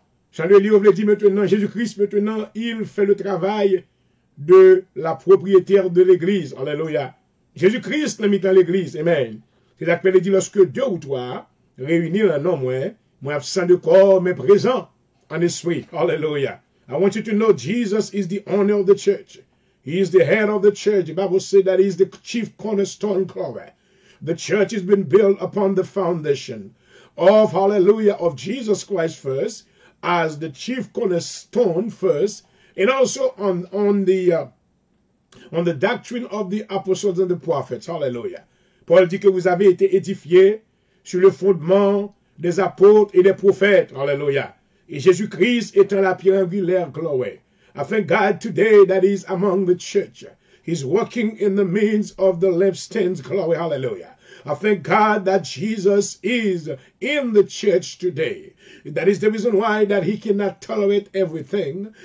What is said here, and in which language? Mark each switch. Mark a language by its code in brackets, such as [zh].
[fr] Chandelier, on veut dire maintenant, Jésus-Christ, maintenant, il fait le travail de la propriétaire de l'église. Alléluia. Jésus-Christ l'a mis dans l'église. Amen. C'est là qu'il dit lorsque 2 ou 3 réunis en nom, moi absent de corps, mais présent en esprit. [en] Hallelujah. I want you to know Jesus is the owner of the church. He is the head of the church. The Bible says that he is the chief cornerstone. The church has been built upon the foundation of, hallelujah, of Jesus Christ first, as the chief cornerstone first, and also on the doctrine of the apostles and the prophets. Hallelujah. [fr] Paul dit que vous avez été édifiés sur le fondement des apôtres et des prophètes. Hallelujah. Et Jésus-Christ étant la pierre angulaire, glory. [en] I thank God today that He's among the church. He's working in the means of the lampstands, glory, hallelujah. I thank God that Jesus is in the church today. That is the reason why that He cannot tolerate everything.